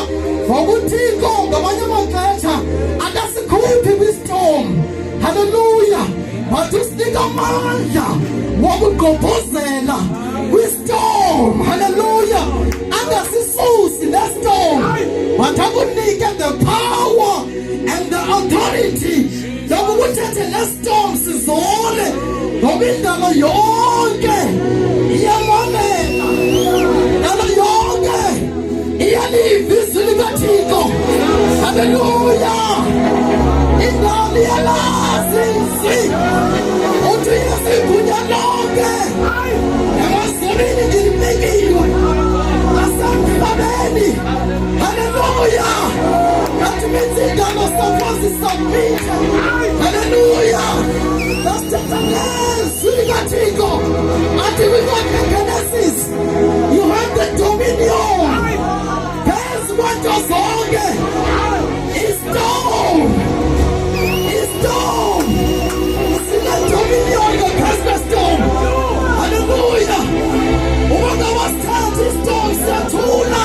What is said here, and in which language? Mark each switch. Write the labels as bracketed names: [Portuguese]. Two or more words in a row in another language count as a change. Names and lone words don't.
[Xhosa] Ngoba uThixo ngamanye amaxesha akasikhuphi kwistorm. Hallelujah. But usinika amandla wokugqobhozela kwistorm. Hallelujah. Angasisusi nestorm, but akunike [English] the power and the authority [Xhosa] yokuthethe nestorm sizole, ngoba indalo yonke iyamamela, indalo yonke iyaliva izwi likaThixo. Hallelujah. Indalo iyalazi izwi uthi yesigunya lonke emazulwini ngilimekiwe nasemhlabeni. Hallelujah. [English] That means [Xhosa] indalo sakho zisubmit. Hallelujah. Nasithetha ngezwi likaThixo athi kwincwadi kaGenesis, [English] you have the dominion [Xhosa] phezu kwezinto zonke. Istorm. Sine-dominion ngaphezu kwestorm. Hallelujah. Uma wasithatha istorm siyathula.